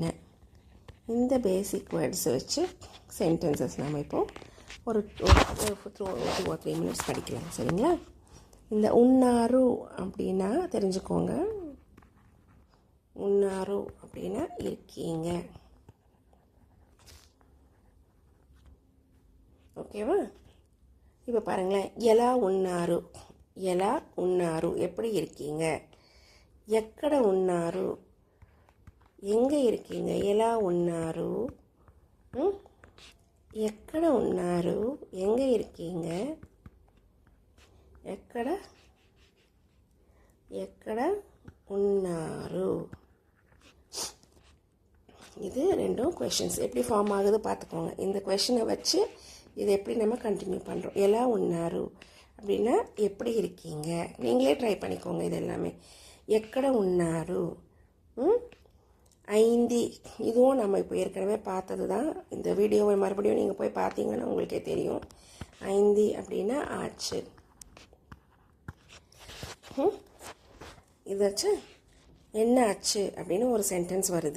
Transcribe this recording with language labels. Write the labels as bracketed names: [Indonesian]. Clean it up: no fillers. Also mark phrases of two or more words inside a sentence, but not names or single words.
[Tamil] இந்த [English] basic words [Tamil] வச்சு சென்டென்சஸ் நம்ம இப்போது ஒரு 2-3 மினிட்ஸ் படிக்கலாம். சரிங்களா? இந்த உன்னாரு அப்படின்னா தெரிஞ்சுக்கோங்க. உன்னாரு அப்படின்னா இருக்கீங்க. ஓகேவா? இப்போ பாருங்களேன், [Telugu] ఎలా ఉన్నారు, ఎలా ఉన్నారు [Tamil] எப்படி இருக்கீங்க. [Telugu] ఎక్కడ ఉన్నారు [Tamil] எங்கே இருக்கீங்க. [Telugu] ఎలా ఉన్నారు, ఎక్కడ ఉన్నారు [Tamil] எங்கே இருக்கீங்க. [Telugu] ఎక్కడ ఉన్నారు. [Tamil] இது ரெண்டும் கொஷின்ஸ் எப்படி ஃபார்ம் ஆகுது பார்த்துக்கோங்க. இந்த கொஷினை வச்சு இதை எப்படி நம்ம கண்டினியூ பண்ணுறோம். [Telugu] ఎలా ఉన్నారు [Tamil] அப்படின்னா எப்படி இருக்கீங்க. நீங்களே ட்ரை பண்ணிக்கோங்க இது எல்லாமே. [Telugu] ఎక్కడ ఉన్నారు, [Tamil] ஐந்தி, இதுவும் நம்ம இப்போ ஏற்கனவே பார்த்தது தான். இந்த வீடியோவை மறுபடியும் நீங்கள் போய் பார்த்தீங்கன்னா உங்களுக்கே தெரியும். ஐந்தி அப்படின்னா ஆச்சு. இது வச்சு என்ன ஆச்சு அப்படின்னு ஒரு சென்டென்ஸ் வருது.